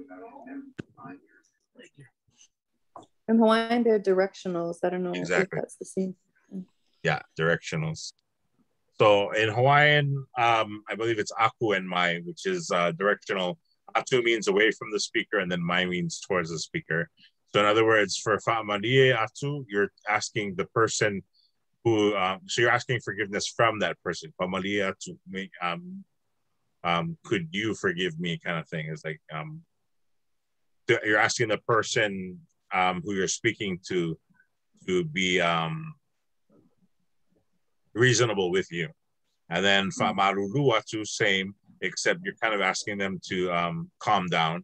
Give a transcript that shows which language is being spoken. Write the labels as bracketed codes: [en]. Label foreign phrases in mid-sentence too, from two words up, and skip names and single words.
[en] In Hawaiian, they're directionals. I don't know Exactly. if that's the same. Yeah, directionals. So in Hawaiian, I believe it's aku and mai, which is directional. Atu means away from the speaker, and then mai means towards the speaker. So in other words, for [sm] fa'amalie atu, [en] you're asking the person who, so you're asking forgiveness from that person. [sm] Fa'amalie atu, [en] could you forgive me, kind of thing. It's like you're asking the person who you're speaking to be reasonable with you. And then [sm] fa'amarulu atu, [en] same, except you're kind of asking them to calm down.